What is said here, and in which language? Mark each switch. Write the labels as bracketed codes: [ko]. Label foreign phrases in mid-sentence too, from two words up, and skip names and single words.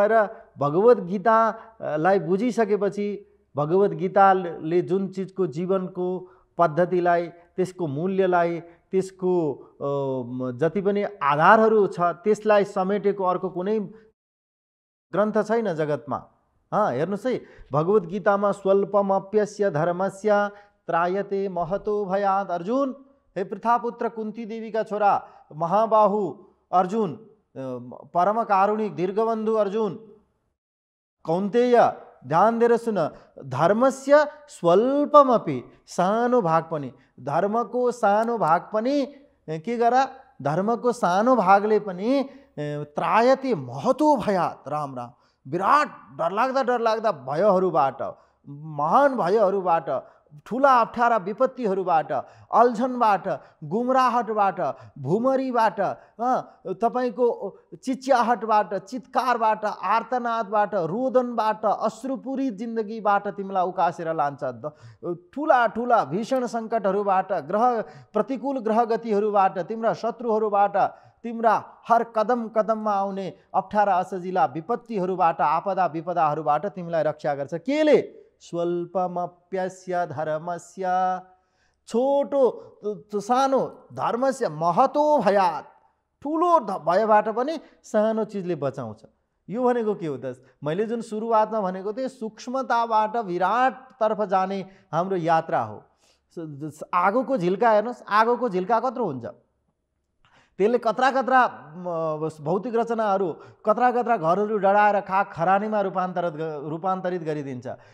[ne] त्यो भएर भगवत गीतालाई बुझिसकेपछि भगवत गीताले जुन चिजको जीवनको पद्धतिलाई, त्यसको मूल्यलाई, त्यसको जति पनि आधारहरू छ त्यसलाई समेटेको अर्को कुनै ग्रन्थ छैन जगतमा। हेर्नुहोस् है, भगवत गीतामा [sa] स्वल्पमप्यस्य धर्मस्य त्रायते महतो भयात्। [ne] अर्जुन, हे पृथापुत्र कुन्ती देवीका छोरा महाबाहु अर्जुन, परम कारुणिक दीर्घबन्धु अर्जुन, कौन्तेय ध्यान दिएर सुन, [sa] धर्मस्य स्वल्पमपि, [ne] सानो भाग पनि, धर्मको सानो भाग पनि के गर, धर्मको सानो भागले पनि [sa] त्रायते महतो भयात्, [ne] राम राम, विराट डरलाग्दा भयहरूबाट, महान भयहरूबाट, ठुला अप्ठ्यारा विपत्तिहरूबाट, अल्झनबाट, गुमराहटबाट, भुमरीबाट, तपाईको चिच्याहटबाट, चित्कारबाट, आर्तनादबाट, रोदनबाट, अश्रुपूरी जिन्दगीबाट तिमीलाई उकासेर लान्छ। ठुला ठुला भीषण सङ्कटहरूबाट, प्रतिकूल ग्रह गतिहरूबाट, तिम्रा शत्रुहरूबाट, तिम्रा हर कदम कदममा आउने अप्ठ्यारा असजिला विपत्तिहरूबाट, आपदा विपदाहरूबाट तिमीलाई रक्षा गर्छ। केले? [sa] स्वल्पमप्यस्य धर्मस्य, [ne] छोटो सानो, [sa] धर्मस्य महतो भयात्, [ne] ठुलो भयबाट पनि सानो चिजले बचाउँछ। यो भनेको के हो त? मैले जुन सुरुवातमा भनेको थिएँ, सूक्ष्मताबाट विराटतर्फ जाने हाम्रो यात्रा हो। आगोको झिल्का हेर्नुहोस्, आगोको झिल्का कत्रो हुन्छ, त्यसले कत्रा कत्रा भौतिक रचनाहरू, कत्रा कत्रा घरहरू डढाएर खाक खरानीमा रूपान्तरित गरिदिन्छ।